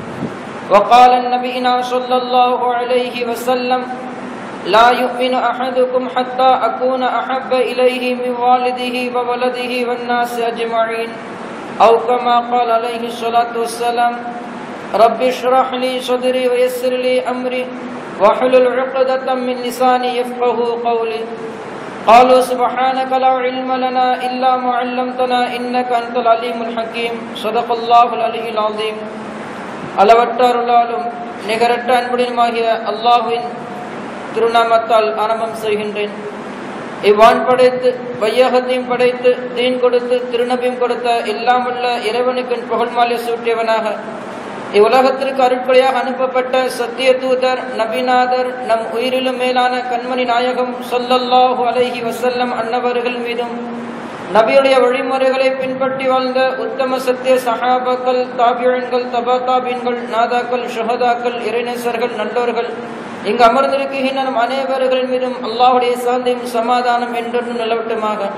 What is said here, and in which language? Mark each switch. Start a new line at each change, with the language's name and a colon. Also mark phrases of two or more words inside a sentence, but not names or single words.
Arabic: وقال النبينا صلى الله عليه وسلم لا يؤمن أحدكم حتى أكون أحب إليه من والده وولده والناس أجمعين أو كما قال عليه الصلاة والسلام. رب اشرح لي صدري ويسر لي أمري واحلل عقدة من لساني يفقه قولي. قالوا سبحانك لا علم لنا إلا ما علمتنا إنك أنت العليم الحكيم. صدق الله العلي العظيم.
Tamil: அளவற்ற அருளாலும் நிகரற்ற அன்புடனுமாகிய அல்லாஹ்வின் திருநாமத்தால் ஆரம்பம் செய்கின்றேன். இவ்வான் படைத்து வையகத்தையும் படைத்து தீன் கொடுத்து திருநபியும் கொடுத்த எல்லாம் உள்ள இறைவனுக்கு புகழ்மாலை சூட்டியவனாக இவ்வுலகத்திற்கு அருட்கொடையாக அனுப்பப்பட்ட சத்திய தூதர் நபிநாதர் நம் உயிரிலும் மேலான கண்மணி நாயகம்
Arabic: صلى الله عليه وسلم
Tamil: அன்னவர்கள் மீதும் நபியுடைய வழிமுறைகளை பின்பற்றி வாழ்ந்த உத்தம சத்திய சஹாபாக்கள் தாபியீன்கள் தபா தாபீன்கள் நாதாக்கள் ஷுஹதாக்கள் இறைநேசர்கள் நல்லோர்கள் இங்கு அமர்ந்திருக்கின்ற நம் அனைவர்களின் மீதும் அல்லாஹுடைய சாந்தியும் சமாதானம் என்றொன்று நிலவட்டுமாக.